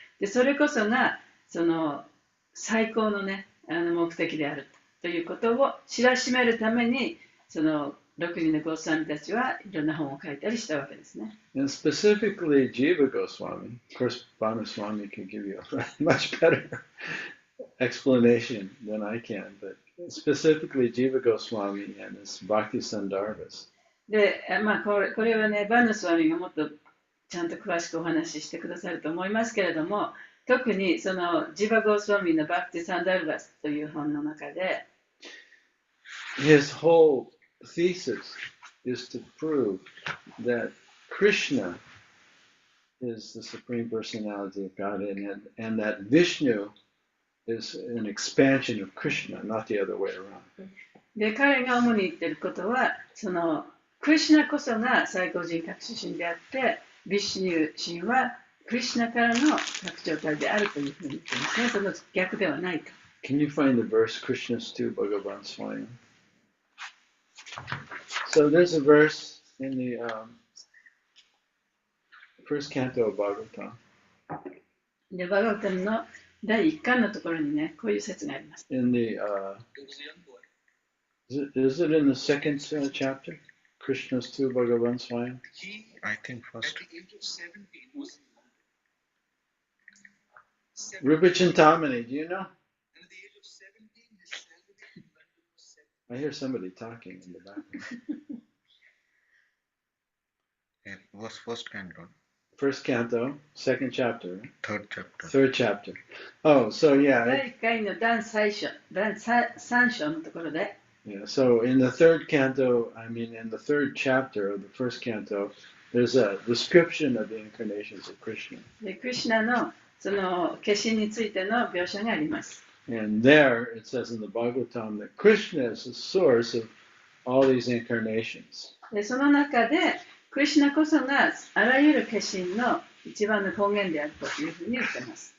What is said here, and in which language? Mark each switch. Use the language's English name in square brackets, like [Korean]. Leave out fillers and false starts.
[Japanese] で、それこそがその最高のね、目的であるということを知らしめるために、その6人のゴースワミたちはいろんな本を書いたりしたわけですね。 [English] And specifically, Jiva Goswami, of course, Banaswami can give you a much better explanation than I can, but specifically Jiva Goswami and his Bhakti Sandarbhas. [Japanese] で、これはね、バヌスワミがもっとちゃんと詳しくお話ししてくださると思いますけれども、特にそのジバゴースワミのバクティ・サンダルバスという本の中で、 [English] His whole thesis is to prove that Krishna is the Supreme Personality of Godhead, and that Vishnu is an expansion of Krishna, not the other way around. [Japanese] で、彼が主に言ってることは、そのクリシュナこそが最高人格主神であって、ビシュニュー神はクリシュナからの拡張体であるというふうに言ってますね。その逆ではないと。 [English] Can you find the verse Krishna's to Bhagavan Swayam? So there's a verse in the first canto of Bhagavatam. [Japanese] で、バガバタムの第1巻のところにね、こういう説があります。 [English] In the is it in the second chapter? Krishna's to Bhagavan Swayam? I think first. Rupa Chintamani, do you know? I hear somebody talking in the background. It was first canto, First canto, second chapter, third chapter. third chapter. Oh, so yeah, [Japanese] 第1回の第3章のところで、 [English] yeah. So in the third canto, I mean, in the third chapter of the first canto, there's a description of the incarnations of Krishna. [Japanese] でクリシュナのその化身についての描写があります。 [English] And there it says in the Bhagavatam that Krishna is the source of all these incarnations. [Japanese] でその中で、クリシュナこそがあらゆる化身の一番の根源であるというふうに言っています。